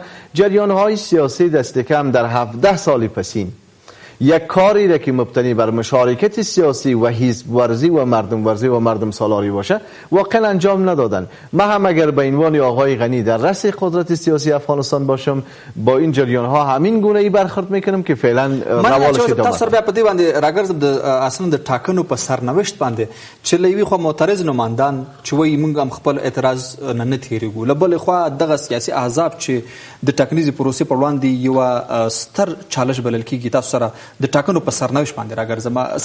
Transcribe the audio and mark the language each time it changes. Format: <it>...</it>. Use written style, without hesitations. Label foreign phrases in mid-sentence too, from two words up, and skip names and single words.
<fa>جریان‌های سیاسی دست کم در 17 سال پسین یک کاری را که مبتنی بر مشارکت سیاسی و حزب ورزی و مردم سالاری باشه واقعا انجام ندادن. من هم اگر به عنوان آقای غنی در رأس قدرت سیاسی افغانستان باشم با این جریان ها همین گونه ای برخورد میکنم که فعلا روالش ادامه.</fa> <ps>تاسو بیا په دې باندې راګرځم د اصلا د ټاکنو په سرنوشت باندې چې لوي خو معترض نمائندان چې وایي موږ هم خپل اعتراض نه تیریږو، له بلې خوا دغه سیاسي احزاب چې د ټاکنیزې پروسې پر وړاندې یو ستر چالش بلل کیږي، تاسو سره د ټاکنو په سرنوشت باندې راګرځم.</ps>